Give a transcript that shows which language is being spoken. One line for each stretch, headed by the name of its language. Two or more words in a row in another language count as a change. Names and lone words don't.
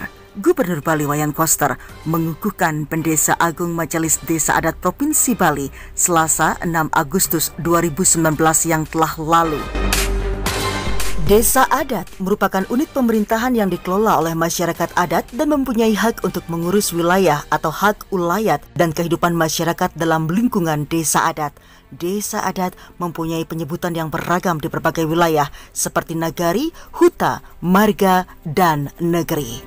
Indonesian: Gubernur Bali Wayan Koster mengukuhkan Pendesa Agung Majelis Desa Adat Provinsi Bali Selasa 6 Agustus 2019 yang telah lalu. Desa adat merupakan unit pemerintahan yang dikelola oleh masyarakat adat dan mempunyai hak untuk mengurus wilayah atau hak ulayat dan kehidupan masyarakat dalam lingkungan desa adat. Desa adat mempunyai penyebutan yang beragam di berbagai wilayah seperti nagari, huta, marga, dan negeri.